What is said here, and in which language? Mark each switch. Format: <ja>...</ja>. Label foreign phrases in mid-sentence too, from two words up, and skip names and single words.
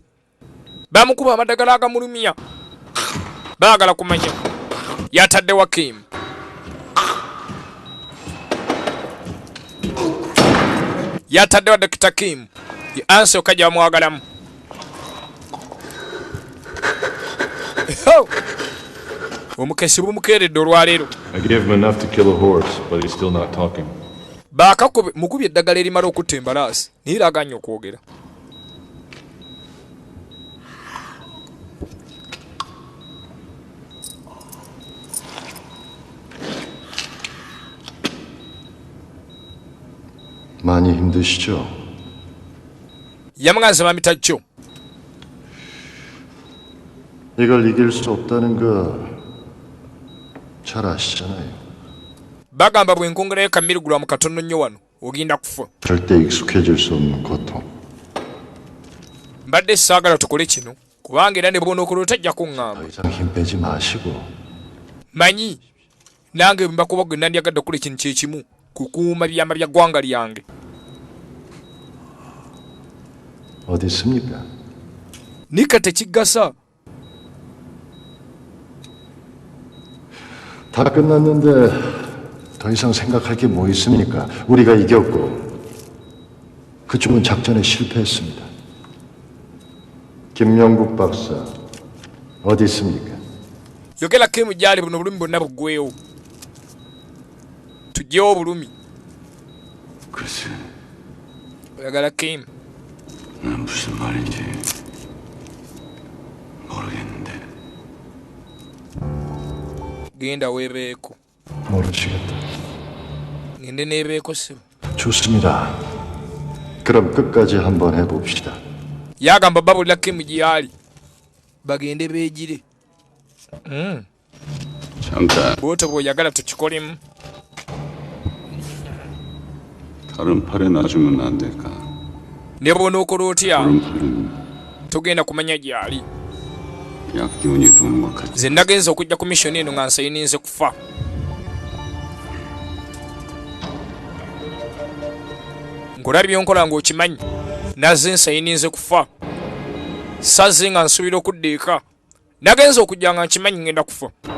<lg>Bamukuba amadagala agamulumya baagala kumanya yataddewa Kim. Yataddewa Dr. Kim ye Anse okajja bamwagalamu. Omukesi bumukeeredde olwaleero.</lg> <en>I gave him enough to kill a horse, but he's still not talking.</en> <lg>Baakakube mukubye eddagala erimala okutta embalaasi naye laganye okwogera.</lg> <ko>많이 힘드시죠?</ko> <lg>Yamuganza bamitajjo.</lg> <ko>이걸 이길 수 없다는 거 잘 아시잖아요.</ko> <lg>Bagamba bwe nkongerayo kammirugulwa mu katono nnyo wano ogenda kufa.</lg> <ko>절대 익숙해질 수 없는 고통.</ko> <lg>Mbadde saagala tukole kino kubanga era ne bw'onookola otajja kuŋŋamba.</lg> <ko>더 이상 힘 빼지 마시고.</ko> <lg>Manyi nange mbakuba gwe nandyagadde okukola ekintu kye kimu kukuuma byama bya ggwanga lyange.</lg> <ko>어디 있습니까?</ko> <lg>Nika tekigasa.</lg> <ko>다 끝났는데 더 이상 생각할 게 뭐 있습니까? 우리가 이겼고 그쪽은 작전에 실패했습니다. 김영국 박사 어디 있습니까?</ko> <lg>Yogera Kim gyali buno bulumi bwonna buggwewo. Tugyewo bulumi.</lg> <ko>글쎄,</ko> <lg>Oyagala Kim.</lg> <ko>난 무슨 말인지 모르겠는데.</ko> <lg>Genda weebeeko.</lg> <ko>모르시겠다.</ko> <lg>Ngende neebeeko ssebo.</lg> <ko>좋습니다. 그럼 끝까지 한번 해봅시다.</ko> <lg>Yagamba babulira Kim gyali. Bagende beegire.</lg> <ko>잠깐,</ko> <lg>Bw'otyo bw'oyagala tukikolemu.</lg> <ko>다른 팔에 놔주면 안 될까?</ko> <lg>Ne bw'onookola otya</lg> <ko>다른 팔은</ko> <lg>togenda kumanya gyali.</lg> <ko>약기운이 도는 것 같지.</ko> <lg>Nze nagenze okujja ku missioni eno nga nsayininze kufa. Ngolabye byonkola ng'okimanyi. Nazze nsayininze kufa. Sazze nga nsuubira okudda eka. Nagenze okujja nga nkimanyi ngenda kufa.</lg>